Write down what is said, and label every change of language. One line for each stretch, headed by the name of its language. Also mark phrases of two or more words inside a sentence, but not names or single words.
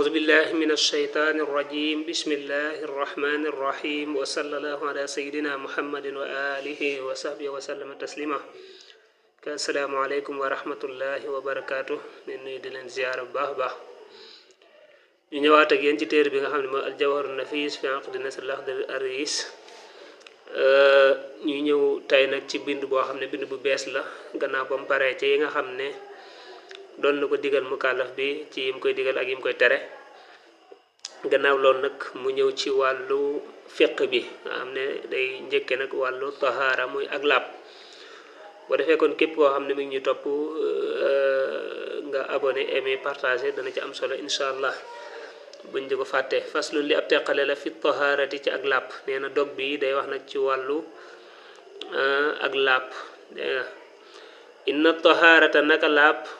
Arabic: بالله من الشيطان الرجيم بسم الله الرحمن الرحيم وصلى الله على سيدنا محمد وآله وصحبه وسلم تسليما السلام عليكم ورحمة الله وبركاته من دلن زيارة باه
Wolof: ñu ñëwaat ak yéen ci téere bi nga xam ne mooy aljawharu nafis fi aqdi nasr al-akhdar ar-rais ñu ñëw tay nag ci bind boo xam ne bind bu bees la gannaaw ba mu paree ci yi nga xam ne doon na ko digal mukallaf bi ci yim koy digal ak yim koy tere gannaaw loolu nag mu ñëw ci wàllu fiq bi nga xam ne day njëkke nag wàllu tahaara muy ak laab boo defee kon képp koo xam ne mi ngi ñu topp nga
French: abonné aimé partagé
Wolof: dana ci am solo
Arabic: إن شاء الله
Wolof: buñ di ko fàtte faslun li ab teqale la
Arabic: في الطهارة
Wolof: ci ak laab nee na dog bi day wax nag ci wàllu ak laab
Arabic: إن الطهارة
Wolof: naka laab